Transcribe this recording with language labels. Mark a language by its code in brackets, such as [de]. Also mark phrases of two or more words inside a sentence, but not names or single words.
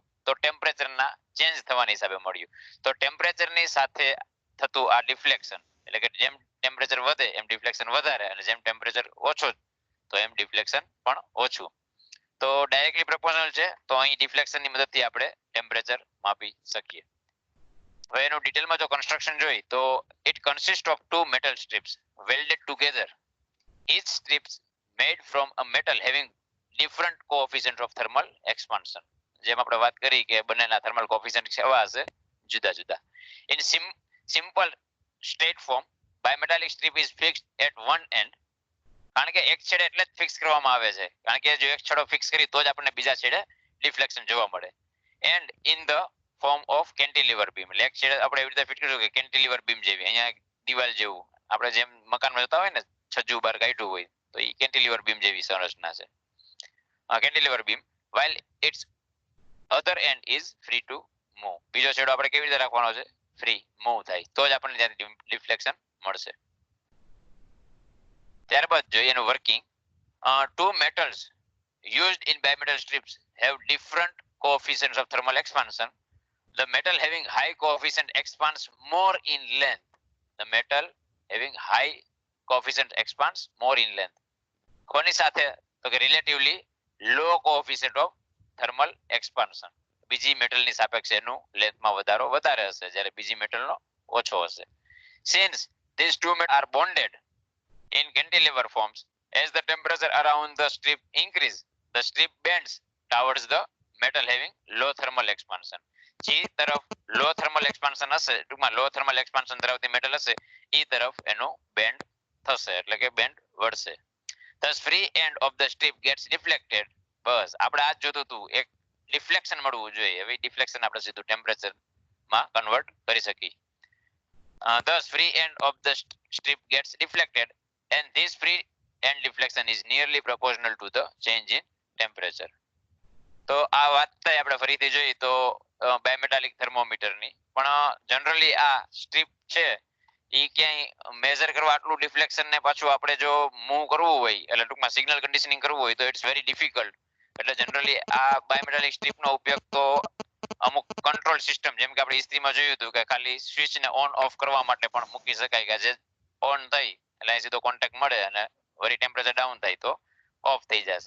[gu] તો ટેમ્પરેચરના ચેન્જ થવાના હિસાબે મળ્યું. તો ટેમ્પરેચરની સાથે થતું આ ડિફ્લેક્શન, એટલે કે જેમ ટેમ્પરેચર વધે એમ ડિફ્લેક્શન વધારે, અને જેમ ટેમ્પરેચર ઓછો તો એમ ડિફ્લેક્શન પણ ઓછું. તો ડાયરેક્ટલી પ્રપોર્શનલ છે, તો અહીં ડિફ્લેક્શનની મદદથી આપણે ટેમ્પરેચર માપી શકીએ. હવે એનું ડિટેલમાં જો કન્સ્ટ્રક્શન જોઈ તો [en] it consist of two metal strips welded together, each strips made from a metal having different coefficient of thermal expansion. [gu] જેમ આપણે વાત કરી કે બંનેના [en] thermal coefficient [gu] કેવા હશે? જુદા જુદા. [en] In simple straight form, bimetallic strip is fixed at one end. [gu] કારણ કે એક છેડે એટલે જ ફિક્સ કરવામાં આવે છે, કારણ કે જો એક છેડો ફિક્સ કરી તો જ આપણને બીજા છેડે ડિફ્લેક્શન જોવા મળે. [en] and in the form of cantilever beam, [gu] એટલે એક છેડે આપણે એવી રીતે ફિટ કર્યું કે [en] cantilever beam [gu] જેવી, અહીંયા દિવાલ જેવું, આપણે જેમ મકાનમાં જોતા હોય ને છજ્જુ બાર કાઢ્યું હોય તો એ [en] cantilever beam [gu] જેવી સંરચના છે [en] cantilever beam, while its other end is free to move. [gu] બીજો છેડો આપણે કેવી રીતે રાખવાનો છે? ફ્રી મૂવ થાય તો જ આપણને ત્યાંથી ડિફ્લેક્શન મળશે. ત્યારબાદ જોઈએ એનું વર્કિંગ. [en] Two metals used in bimetal strips have different coefficients of thermal expansion. The metal having high coefficient expands more in length. The metal having high coefficient expands more in length. [gu] કોની સાથે? તો કે [en] relatively low coefficient of thermal expansion. [gu] બીજી મેટલની સાપેક્ષે એનું લેન્થમાં વધારે હશે જ્યારે બીજી મેટલનો ઓછો હશે. [en] Since these two metals are bonded in cantilever forms, as the temperature around the strip increase, the strip bends towards the metal having low thermal expansion. [gu] જે તરફ [en] low thermal expansion [gu] હશે, ટૂંકમાં [en] low thermal expansion [gu] ધરાવતી મેટલ હશે એ તરફ એનો બેન્ડ થશે, એટલે કે બેન્ડ વળશે. [en] Thus free end of the strip gets deflected. [gu] બસ આપણે આ જ જોતું હતું, એક ડિફ્લેક્શન મળવું જોઈએ. હવે ડિફ્લેક્શન આપણે સીધું ટેમ્પરેચર માં કન્વર્ટ કરી શકીએ. [en] Thus free end of the strip gets deflected and this free end deflection is nearly proportional to the change in temperature. [gu] તો આ વાત થાય આપણે ફરીથી જોઈએ તો બાયમેટાલિક થર્મોમીટરની, પણ જનરલી આ સ્ટ્રીપ છે એ ક્યાંય મેઝર કરવા આટલું ડિફ્લેક્શન ને પાછું આપણે જો મૂવ કરવું હોય, એટલે ટૂંકમાં [en] signal conditioning [gu] કરવું હોય તો [en] it's very difficult. [gu] એટલે જનરલી આ બાયોમેટાલિક સ્ટ્રીપનો ઉપયોગ તો અમુક [en] control system, [gu] જેમ કે આપણે ઇસ્ત્રીમાં જોયું હતું કે ખાલી સ્વિચને [en] on off [gu] કરવા માટે પણ મૂકી શકાય, કે જે ઓન થઈ એટલે અહીં સીધો કોન્ટેક્ટ મળે અને વળી ટેમ્પરેચર ડાઉન થાય તો ઓફ થઈ જશે.